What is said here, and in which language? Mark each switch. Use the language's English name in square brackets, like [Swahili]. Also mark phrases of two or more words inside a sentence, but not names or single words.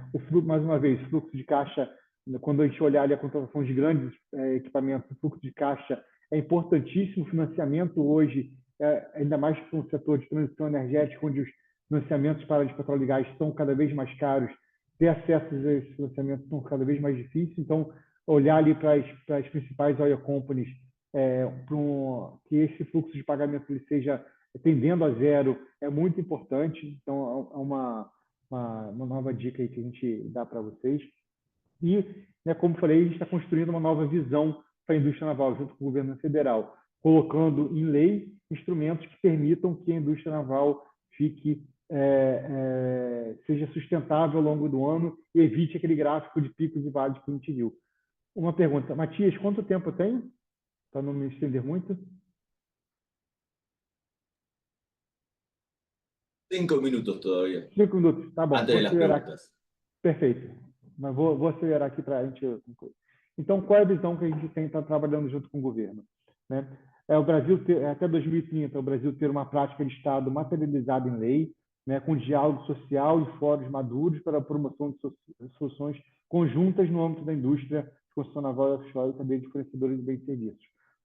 [Portuguese] Mais uma vez, fluxo de caixa, quando a gente olhar ali a contratação de grandes equipamentos, o fluxo de caixa é importantíssimo. O financiamento hoje, ainda mais para um setor de transição energética, onde os financiamentos para de petróleo e gás estão cada vez mais caros, ter acesso a esses financiamentos estão cada vez mais difíceis. Então, olhar ali para as principais [English] oil companies, [Portuguese] que esse fluxo de pagamento ele seja tendendo a zero, é muito importante. Então, é uma nova dica aí que a gente dá para vocês. E, né, como falei, a gente está construindo uma nova visão para a indústria naval, junto com o governo federal, colocando em lei instrumentos que permitam que a indústria naval seja sustentável ao longo do ano e evite aquele gráfico de picos e vales que a gente viu. Uma pergunta, Matias, quanto tempo eu tenho? Para não me estender muito. [Spanish] 5 minutos todavía. [Portuguese] 5 minutos, tá bom. [Spanish] Antes de las preguntas. [Portuguese] Perfeito. Mas vou acelerar aqui para a gente concluir. Então, qual é a visão que a gente tem estar trabalhando junto com o governo? Né? O Brasil até 2030, o Brasil ter uma prática de Estado materializada em lei, né, com diálogo social e fóruns maduros para a promoção de soluções conjuntas no âmbito da indústria, construção naval e offshore e cadeia de fornecedores de bens e serviços.